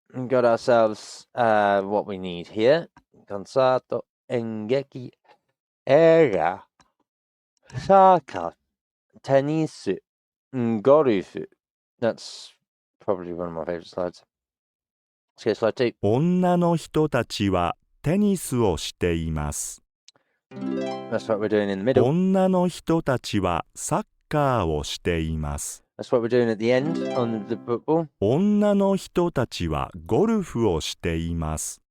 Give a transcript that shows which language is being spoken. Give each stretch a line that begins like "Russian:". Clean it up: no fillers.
English: We've got ourselves what we need here. Concerto, engeki, eiga, soccer, tennis, golf. That's probably one of my favorite slides. Let's go to slide 2.
Japanese: 女の人たちはテニスをしています。
English: That's what we're doing in the middle.
Japanese: 女の人たちはサッカーをしています。
English: That's what we're doing at the end on the football.
Japanese: 女の人たちはゴルフをしています。